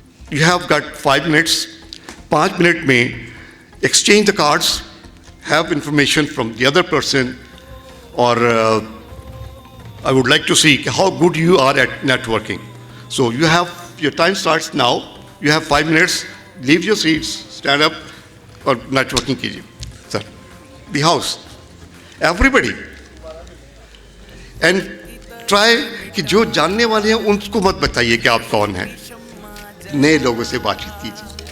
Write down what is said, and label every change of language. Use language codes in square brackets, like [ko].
[en] You have got 5 minutes. 5 [ur] minute میں [en] Exchange the cards, have information from the other person, اور I would like to see how good you are at networking. So you have your time starts now. You have 5 minutes, leave your seats, stand up, [ur] اور networking کیجیے. سر, [en] the house, everybody, and try [ur] کہ جو جاننے والے ہیں ان کو مت بتائیے کہ آپ کون ہیں. نئے لوگوں سے بات چیت کیجیے.